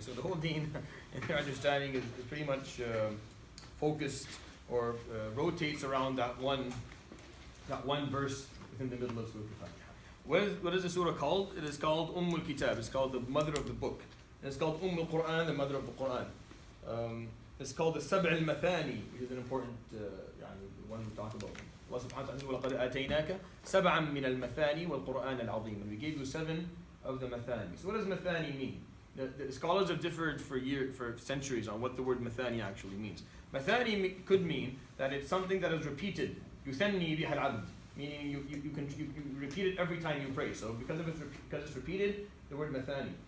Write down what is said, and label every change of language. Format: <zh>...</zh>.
<en>So the whole deen, in their understanding, is pretty much focused or rotates around that one verse within the middle of Surah Al-Fatiha. What is the surah called? It is called al-Kitab. It's called the mother of the book. And it's called al-Qur'an, the mother of the Qur'an. It's called the Sab' al-Mathani, which is an important one we talk about. Allah subhanahu wa ta'ala says,</en> <ar>وَلَقَدْ آتَيْنَاكَ سَبْعًا مِنَ الْمَثَانِ وَالْقُرْآنَ الْعَظِيمِ.</ar> <en>And we gave you 7 of the Mathani. So what does Mathani mean? The scholars have differed for centuries on what the word Mathani actually means. Mathani could mean that it's something that is repeated.</en> <ar>يُثَنِّي بِهَا الْعَبْدِ.</ar> <en>Meaning you repeat it every time you pray. So because it's repeated, the word Mathani.</en>